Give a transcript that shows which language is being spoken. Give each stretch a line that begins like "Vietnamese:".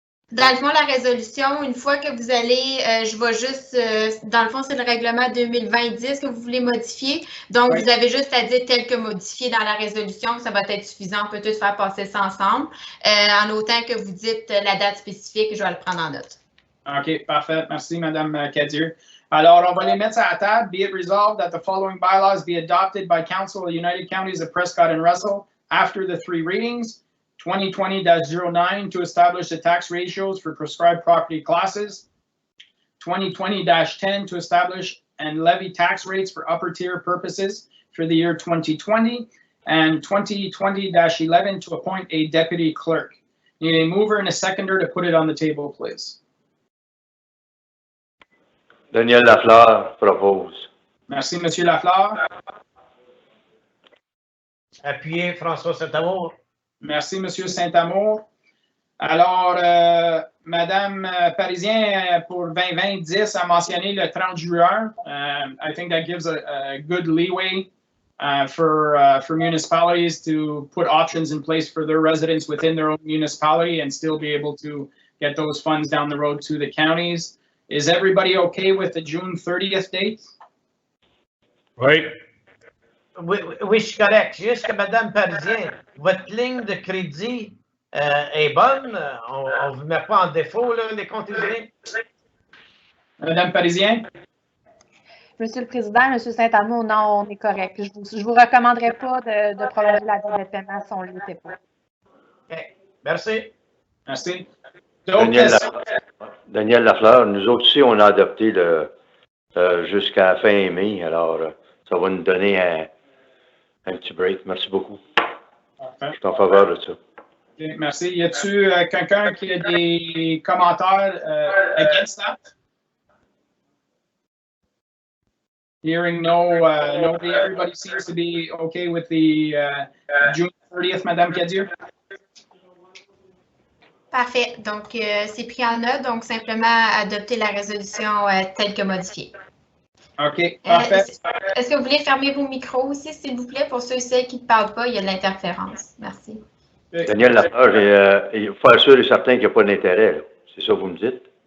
French: Dans le fond, la résolution, une fois que vous allez, je vais juste, dans le fond, c'est le règlement 2020-10 que vous voulez modifier. Donc, oui. Vous avez juste à dire tel que modifié dans la résolution, ça va être suffisant. On peut tous faire passer ça ensemble. En autant que vous dites la date spécifique, je vais le prendre en note. OK, parfait. Merci, Mme Cadieux. Alors, on va les mettre à la table.
English: Be it resolved that the following bylaws be adopted by Council of the United Counties of Prescott-Russell after the 3 readings. 2020-09 to establish the tax ratios for prescribed property classes. 2020-10 to establish and levy tax rates for upper tier purposes for the year 2020. And 2020-11 to appoint a deputy clerk. Need a mover and a seconder to put it on the table, please.
French: Daniel Lafleur propose. Merci, M. Lafleur. Appuyé, François Saint-Amour. Merci, M. Saint-Amour. Alors, Mme Parisien, pour 2020-10, a mentionné le 30 juin.
English: I think that gives a good leeway for municipalities to put options in place for their residents within their own municipality and still be able to get those funds down the road to the counties. Is everybody okay with the June 30th date?
French: Oui. Oui, je suis correct. Juste que Mme Parisien, votre ligne de crédit est bonne. On ne vous met pas en défaut, là, les comptes usés. Mme Parisien? Monsieur le Président, Monsieur Saint-Arnaud, non, on est correct. Je vous recommanderais pas de prolonger la date de paiement si on ne l'était pas. OK. Merci. Merci. Daniel Lafleur, nous autres aussi, on a adopté jusqu'à fin mai, alors ça va nous donner un petit break. Merci beaucoup. Parfait. Je suis en faveur de ça. Okay, merci. Y a-t-il quelqu'un qui a des commentaires
English: against that? Hearing nobody, everybody seems to be okay with the June 30th, Madame Cadieux?
French: Parfait. Donc, c'est pris en note. Donc, simplement adopter la résolution telle que modifiée. OK, parfait. Est-ce que vous voulez fermer vos micros aussi, s'il vous plaît, pour ceux et celles qui ne parlent pas? Il y a de l'interférence. Merci. Daniel Lafleur, il faut être sûr et certain qu'il n'y a pas d'intérêt. C'est ça que vous me dites?